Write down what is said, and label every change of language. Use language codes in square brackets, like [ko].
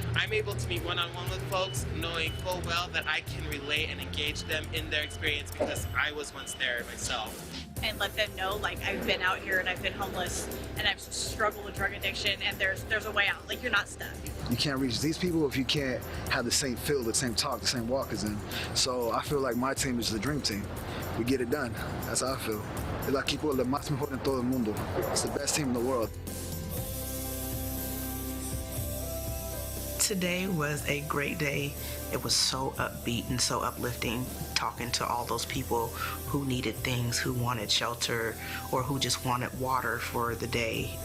[en] I'm able to meet one-on-one with folks knowing full well that I can relate and engage them in their experience because I was once there myself. And let them know, like, I've been out here and I've been homeless and I've struggled with drug addiction and there's a way out. Like, you're not stuck. You can't reach these people if you can't have the same feel, the same talk, the same walk as them. So I feel like my team is the dream team. We get it done. That's how I feel. [es] El equipo lo más mejor en todo el mundo. [en] It's the best team in the world. Today was a great day. It was so upbeat and so uplifting, talking to all those people who needed things, who wanted shelter, or who just wanted water for the day.